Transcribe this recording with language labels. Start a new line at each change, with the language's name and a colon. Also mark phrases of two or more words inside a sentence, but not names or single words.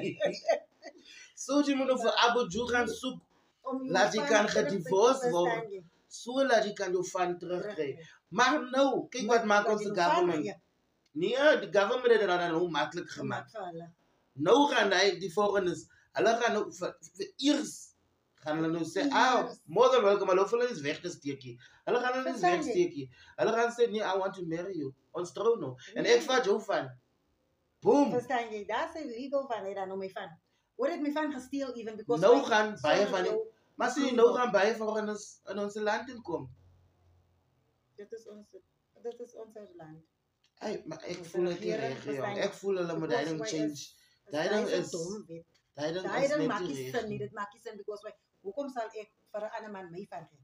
Afrikaans: So, jy moet nou vir Abuju gaan soek. Laat jy kan gedivorced word. So laat jy kan jou van terugkry. Maar nou, kyk wat maak ons die government. Nee, die government het dit dan nou maklik gemaak. Nou gaan die volgendes, hulle gaan nou vir eers gaan hulle nou sê,
English: more than welcome,
Afrikaans: hulle hoef hulle nie weggesteekie. Hulle gaan hulle nie wegsteekie. Hulle gaan sê, nee,
English: I want to marry you.
Afrikaans: Ons trou nou. En ek vat jou van. Boom. Verstaan jy, dat is illegal van, hy dan nou my van. Hoor het my van gesteel
English: even, because...
Afrikaans: Nou gaan baie van die, maar sê jy, nou gaan baie van ons in ons land inkom. Dit is ons land. Hey, maar ek voel net nie reg, jong. Ek voel hulle moet die ding change. Die ding is... Die ding maak nie sin nie, dit maak nie sin, because hoekom sal ek vir 'n ander man my van gee?